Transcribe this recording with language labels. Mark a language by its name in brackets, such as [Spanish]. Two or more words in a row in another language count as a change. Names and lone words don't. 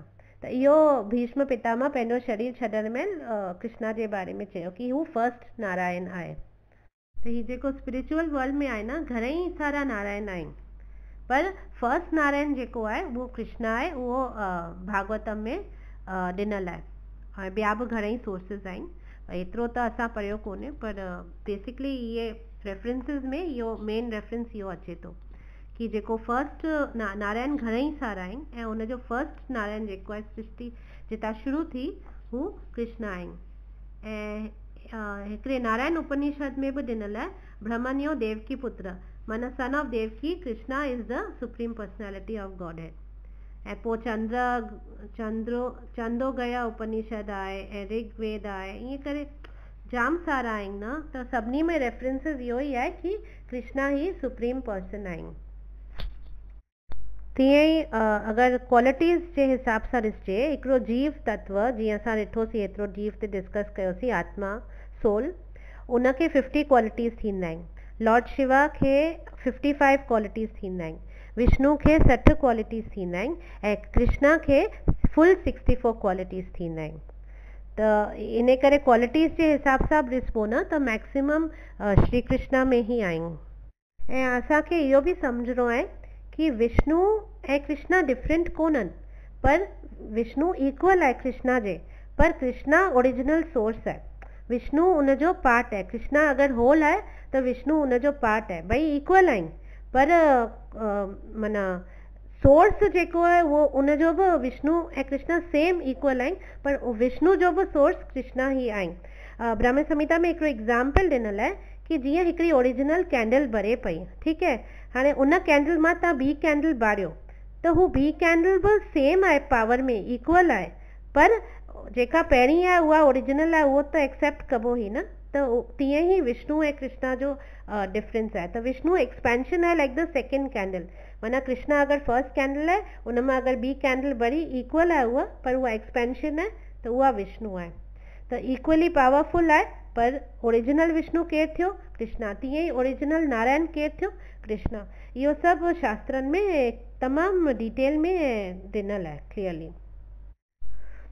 [Sindhi] त इहो भीष्म पितामह पंहिंजो शरीर छॾण में कृष्णा जे बारे में चयो कि हू फर्स्ट नारायण आहे। त हीउ जेको [English] spiritual world [Sindhi] में आहे न घणेई सारा नारायण आहिनि, पर फर्स्ट नारायण जेको आहे उहो कृष्णा आहे, उहो भागवतम में ॾिनल आहे ऐं ॿिया बि घणेई सोर्सिस आहिनि, एतिरो त असां पढ़ियो कोन्हे पर बेसिकली इहे रेफरेंसिस में इहो मेन रेफरेंस इहो अचे थो कि जेको फर्स्ट नारायण घणेई सारा आहिनि ऐं उनजो फर्स्ट नारायण जेको आहे सृष्टि जितां शुरू थी हू कृष्णा आहिनि। ऐं हिकिड़े नारायण उपनिषद में बि ॾिनल आहे [Sanskrit] ब्रह्मण्यो देवकी पुत्र, [Sindhi] माना [English] son of Devaki Krishna is the Supreme Personality of Godhead. [Sindhi] ऐं पोइ चंदोगया उपनिषद आहे ऐं ऋग्वेद आहे, ईअं करे जाम सारा आहिनि न, त सभिनी में रेफरेंसिस इहो ई आहे कि कृष्णा ही [English] supreme person [Sindhi] आहिनि। तीअं ई अगरि क्वालिटीज़ जे हिसाब सां ॾिसिजे हिकिड़ो जीव तत्व, जीअं असां ॾिठोसीं एतिरो जीव ते डिस्कस कयोसीं आत्मा सोल, उनखे 50 क्वालिटीज़ थींदा आहिनि। लॉर्ड शिवा खे 55 क्वालिटीज़ थींदा आहिनि, विष्णु खे 60 क्वालिटीज़ थींदा आहिनि ऐं कृष्णा खे [English] full 64 qualities [Sindhi] थींदा आहिनि। त इन करे क्वालिटीज़ जे हिसाब सां बि ॾिसबो न त मैक्सिमम श्री कृष्णा में ई आहियूं। ऐं असांखे इहो बि सम्झणो आहे कि विष्णु ऐं कृष्णा डिफरेंट कोन्हनि, पर विष्णु इक्वल आहे कृष्णा जे, पर कृष्णा [English] original source [Sindhi] आहे, विष्णु उनजो पार्ट आहे। कृष्णा अगरि होल आहे त विष्णु उनजो पार्ट आहे, ॿई इक्वल आहिनि, पर माना सोर्स जेको आहे उहो उनजो बि विष्णु ऐं कृष्णा [English] same equal [Sindhi] आहिनि, पर विष्णु जो बि सोर्स कृष्णा ई आहिनि। ब्रह्म संहिता में हिकिड़ो एग्ज़ाम्पल ॾिनल आहे कि जीअं हिकिड़ी [English] original candle [Sindhi] ॿरे पई, ठीकु आहे, हाणे उन कैंडल मां तव्हां ॿी कैंडल ॿारियो त हू ॿी कैंडल बि सेम आहे, पावर में इक्वल आहे, पर जेका पहिरीं आहे उहा ओरिजिनल आहे, उहो त एक्सेप्ट कबो ई न। त तीअं ई विष्णु ऐं कृष्णा जो डिफरेंस आहे। त विष्णु एक्सपेंशन आहे [English] like the second candle, [Sindhi] माना कृष्णा अगरि [English] first candle [Sindhi] आहे उन मां अगरि ॿी कैंडल ॿरी इक्वल आहे उहा, पर उहा एक्सपेंशन आहे त उहा विष्णु आहे। त [English] equally powerful [Sindhi] आहे, पर ओरिजिनल विष्णु केरु थियो? कृष्णा। तीअं ई ओरिजिनल नारायण केरु थियो? कृष्णा। इहो सभु शास्त्रनि में तमामु डिटेल में ॾिनल आहे क्लियरली।